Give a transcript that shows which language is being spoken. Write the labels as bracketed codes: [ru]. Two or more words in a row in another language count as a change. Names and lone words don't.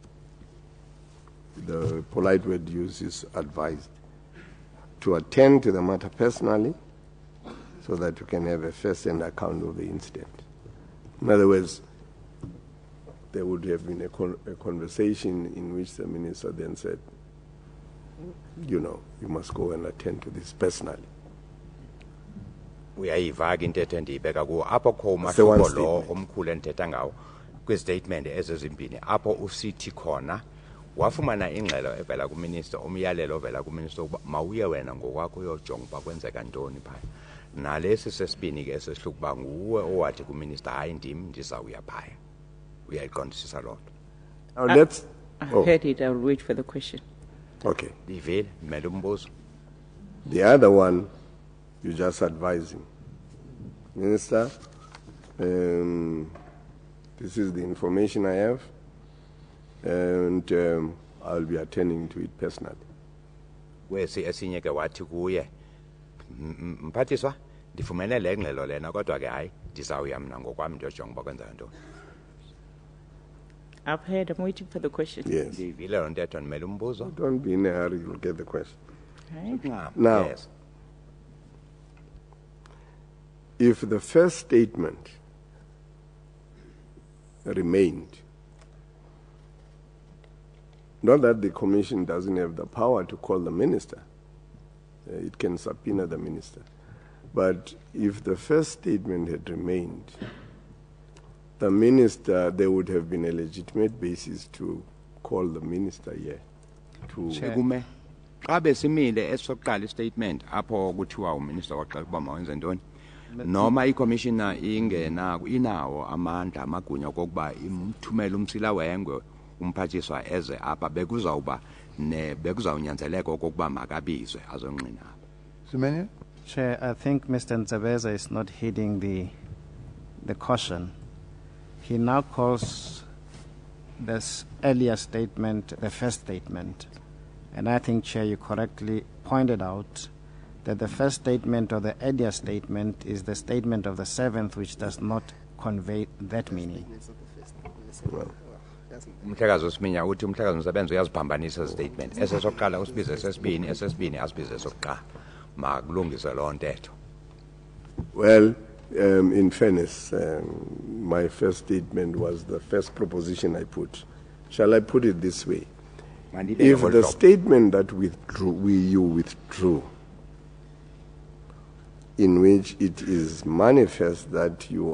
[en] The polite word used is advised to attend to the matter personally so that you can have a first-hand account of the incident. In other words, there would have been a conversation in which the minister then said, you know, you must go and attend to this personally. [xh] Uyayiva ke intetho endiyibeka kuwo apho kho umahluko lo omkhulu endithetha ngawo kwistatement ezizimbini apho usithi khona wafumana ingxelo evela kuminister umyalelo ovela kuminister ukuba mawuye wena ngokwakho uyojonga uba kwenzeka ntoni phaya nalesi sesibini ke sesihlukuba nguwe owathi kuminister hayi ndim ndizawuya phaya uyayiqondisisa loo nto. [en] Now let's I've heard it. I'll wait for the question. Okay. [xh] Ndivile mmele umbuzo. [en] The other one, you just advising. Minister, this is the information I have, and I'll be attending to it personally. [xh] Wesi esinye ke wathi kuye mphathiswa ndifumene le ngxelo lena kodwa ke hayi ndizawuya mna ngokwami ndiyojonga uba kwenzeka ntoni. [en] I've heard. I'm waiting for the question. Yes. [xh] Ndivile loo ntetho ndimele umbuzo. [en] Don't be in a hurry, you'll get the question. Right. Now, Yes. if the first statement remained, Not that the commission doesn't have the power to call the minister. It can subpoena the minister. But if the first statement had remained, the minister, there would have been a legitimate basis to call the minister here. [xh] Kume xa besimile esokuqala istatement apho kuthiwa uminister waxela ukuba mawenze ntoni noma icommissioner ingena inawo amandla amagunya kokuba imthumele umsila wengwe umphathiswa eze apha bekuzawunyanzeleka okokuba makabizwe azonqina apha. [en] Semenya? Chair, I think Mr. Nzabeza is not heeding the caution. He now calls this earlier statement the first statement. And I think, Chair, you correctly pointed out that the first statement or the earlier statement is the statement of the 7th, which does not convey that meaning. [xh] Umhlekazi uSiminya uthi umhlekazi umsebenzi uyaziphambanisa statement esesokuqala usibize sesibini asibize sokuqala makulungise loo ntetho. [en] Well, in fairness, my first statement was the first proposition I put. Shall I put it this way? If the statement that you withdrew, in which it is manifest that you